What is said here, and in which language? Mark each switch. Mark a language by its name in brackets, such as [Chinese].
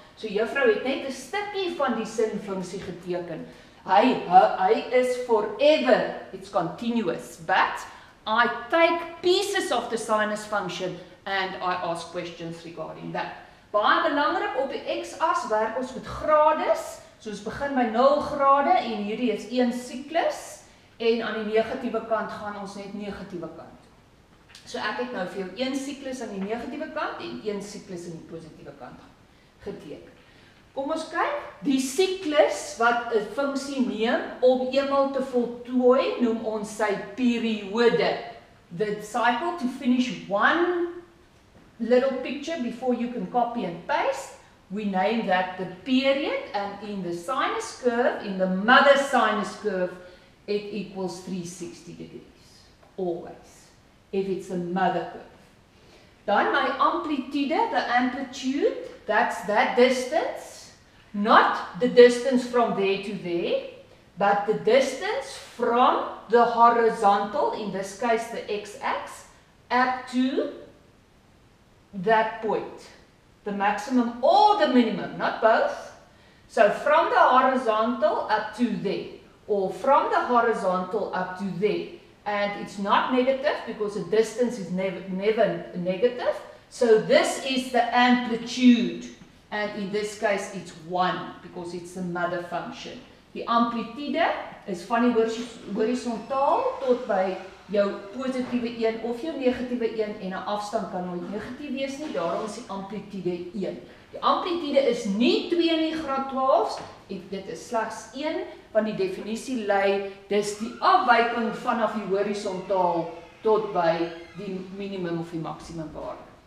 [Afrikaans] So juffrou het net 'n stukkie van die sinfunksie geteken. Hy is [English] forever, it's continuous, but I take pieces of the sinus function and I ask questions regarding that. [Afrikaans] Baie belangrik, op die x-as werk ons met grades, so ons begin by 0 grade en hierdie is 1 siklus en aan die negatiewe kant gaan ons net negatiewe kant. So ek het nou vir jou 1 siklus aan die negatiewe kant en 1 siklus aan die positiewe kant geteken. Kom ons kyk, die siklus wat 'n funksie neem om eenmal te voltooi, noem ons sy periode. [English] The cycle to finish one little picture before you can copy and paste, we name that the period, and in the sinus curve, in the mother sinus curve, it equals 360 degrees, always, if it's a mother curve. [Afrikaans] Dan my [English] amplitude, the amplitude, that's that distance, not the distance from there to there, but the distance from the horizontal, in this case the x-axis, up to that point. The maximum or the minimum, not both. So from the horizontal up to there, or from the horizontal up to there. and it's not negative because the distance is never negative. So this is the amplitude, and in this case it's 1 because it's the mother function. [Afrikaans] Die amplitude is van die horisontaal tot by jou positiewe 1 of jou negatiewe 1 en 'n afstand kan nooit negatief wees nie, daarom is die amplitude 1. Die amplitude is nie 2 in die graad 12s, dit is slegs 1, want die definisie lei, dis die afwyking vanaf die horisontaal tot by die minimum of die maksimum waarde.